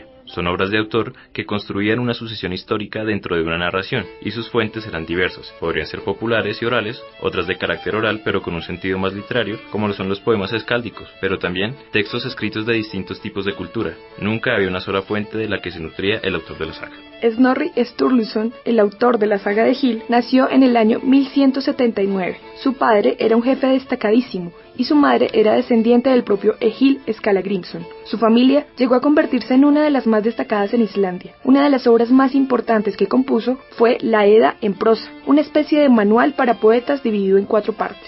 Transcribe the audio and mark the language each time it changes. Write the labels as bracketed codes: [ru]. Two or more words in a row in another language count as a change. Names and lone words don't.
[es] Son obras de autor que construían una sucesión histórica dentro de una narración, y sus fuentes eran diversas. Podrían ser populares y orales, otras de carácter oral pero con un sentido más literario, como lo son los poemas escáldicos, pero también textos escritos de distintos tipos de cultura. Nunca había una sola fuente de la que se nutría el autor de la saga. Snorri Sturluson, el autor de la saga de Egil, nació en el año 1179. Su padre era un jefe destacadísimo y su madre era descendiente del propio Egil Skallagrímson. Su familia llegó a convertirse en una de las más destacadas en Islandia. Una de las obras más importantes que compuso fue la Edda en prosa, una especie de manual para poetas dividido en 4 partes.